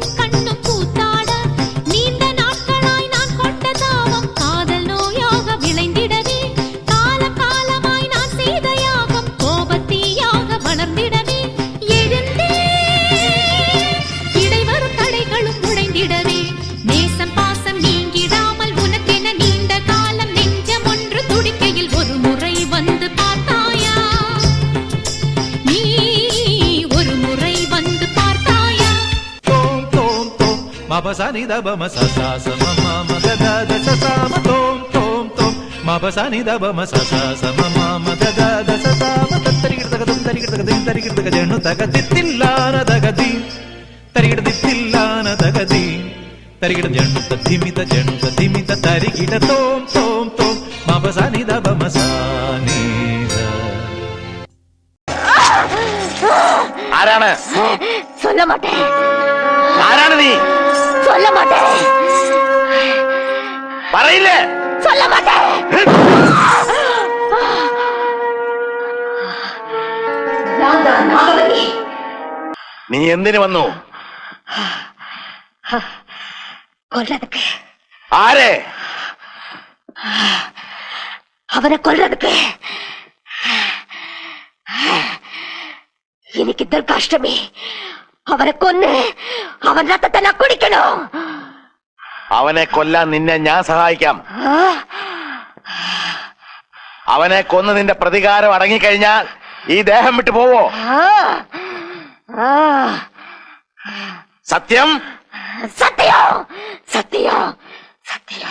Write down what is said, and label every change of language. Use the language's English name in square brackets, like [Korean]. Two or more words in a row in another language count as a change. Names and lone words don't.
[Tamil] கண்ணும் கூத்தாட, நீண்ட நாட்களாய் நான் கொண்ட தாவம் காதல் நோயாக விளைந்திடவே, காலம் காலமாய் நான் செய்த யாகம் கோபத்தீயாக வளர்ந்திடவே, எழுந்தே இடைவரும் தடைகளும் உடைந்திடவே, நேசம் பாசம் நீங்கிடாமல் உனக்கென நீண்ட காலம் நெஞ்சம் ஒன்று துடிக்கையில் ஒரு முறை வந்து பார்த்தாயா, நீ ஒரு முறை வந்து பார்த்தாயா. Tom tom tom, mapa sa ni da ba ma sa sa sa ma ma ma da da da sa sa ma tom tom tom, mapa sa ni da ba ma sa sa sa ma ma ma da da da sa sa ma ta tarigir daga dum tarigir daga dim tarigir daga jenu daga ditillana daga dim tarigir ditillana daga dim tarigir jenu ta dhimita tarigir tom tom tom, mapa sa ni da ba ma sa ni da. [Malayalam] ആരാണ്? [Tamil] சொல்ல மாட்டேன், [Malayalam] ആരാണ് നീ? [Tamil] சொல்ல மாட்டேன், [Malayalam] പറയില്ലേ? [Tamil] சொல்ல மாட்டேன். நான் தான் நாகவல்லி. [Malayalam] നീ എന്തിനു വന്നു? [Tamil] கொல்றதுக்கு, [Malayalam] ആരെ? [Tamil] அவனை கொல்றதுக்கு. இன்னைக்கு துர்காஷ்டமி. அவனை கொன்னு அவன் ரத்தத்தை நான் குடிக்கணும். [Malayalam] അവനെ കൊല്ലാൻ നിന്നെ ഞാൻ സഹായിക്കാം. അവനെ കൊന്ന് നിന്റെ പ്രതികാരം അടങ്ങിക്കഴിഞ്ഞാൽ ഈ ദേഹം വിട്ടു പോവോ? സത്യം? സത്യം സത്യം സത്യം.